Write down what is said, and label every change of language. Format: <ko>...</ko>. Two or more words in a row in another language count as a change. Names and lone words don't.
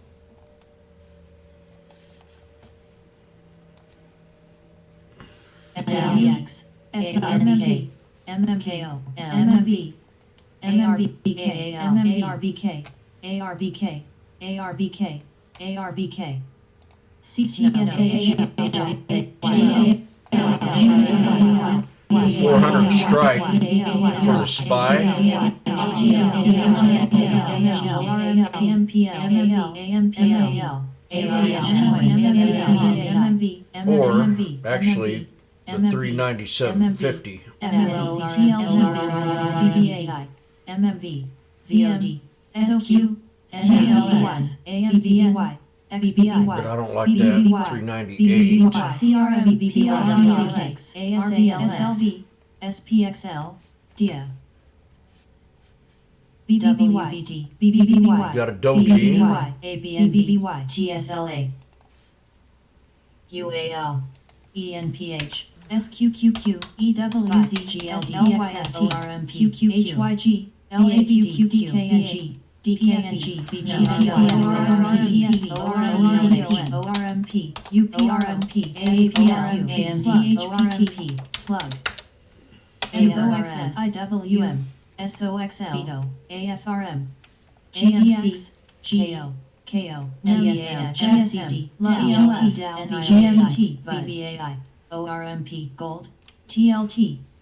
<en>SDX, SRMK, MMKO, MMB, ARBK, ARBK, ARBK, ARBK, ARBK, CTSH, 400 strike for the spy. Or actually the 397.50. MMV, ZOD, SQ, NLS, AMZY, XBI, But I don't like that 398. CRM, BPLX, ASALSLV, SPXL, DIA, BWBD, BBBY, Got a Doji. ABNBBY, TSLA, UAL, ENPH, SQQQ, EWCGLDXF, ORMP, HYG, LAQQ, DKNG, DKNG, BGTL, ORMP, UPRMP, APSU, AMDHPT, plug, SOXS, IWM, SOXL, AFRM, AMX, GO, KO, TSM, GSD, TLT, DAL, GMT, BBAI, ORMP, Gold, TLT,</en>